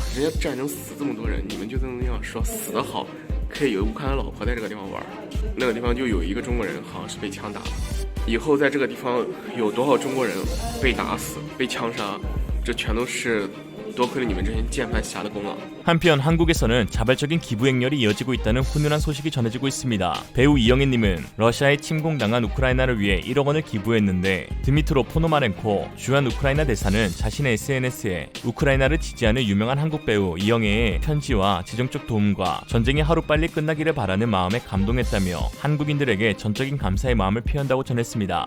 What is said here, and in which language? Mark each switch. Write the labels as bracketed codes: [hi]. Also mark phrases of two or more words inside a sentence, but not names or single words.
[zh] 人家战争死这么多人，你们就这么样说，死得好，可以有乌克兰老婆在这个地方玩，那个地方就有一个中国人好像是被枪打了，以后在这个地方有多少中国人被打死、被枪杀，这全都是多亏了你们这些键盘侠的功劳。 [ko] 한편 한국에서는 자발적인 기부 행렬이 이어지고 있다는 훈훈한 소식이 전해지고 있습니다. 배우 이영애님은 러시아에 침공당한 우크라이나를 위해 1억 원을 기부했는데 드미트로 포노마렌코 주한 우크라이나 대사는 자신의 SNS에 우크라이나를 지지하는 유명한 한국 배우 이영애의 편지와 재정적 도움과 전쟁이 하루빨리 끝나기를 바라는 마음에 감동했다며 한국인들에게 전적인 감사의 마음을 표한다고 전했습니다.